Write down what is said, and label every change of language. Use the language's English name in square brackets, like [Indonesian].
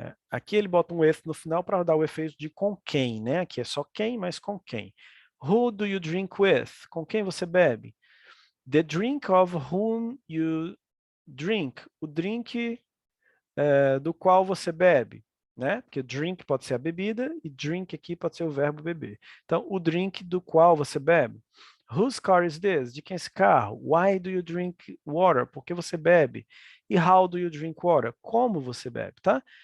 [Portuguese] Aqui ele bota um with no final para dar o efeito de com quem, né? Aqui é só quem, mas com quem. [English] Who do you drink with? [Portuguese] Com quem você bebe? [English] The drink of whom you drink. [Portuguese] O drink do qual você bebe, né? Porque drink pode ser a bebida e drink aqui pode ser o verbo beber. Então, o drink do qual você bebe. [English] Whose car is this? [Portuguese] De quem é esse carro? [English] Why do you drink water? [Portuguese] Por que você bebe? E [English] how do you drink water? [Portuguese] Como você bebe, tá?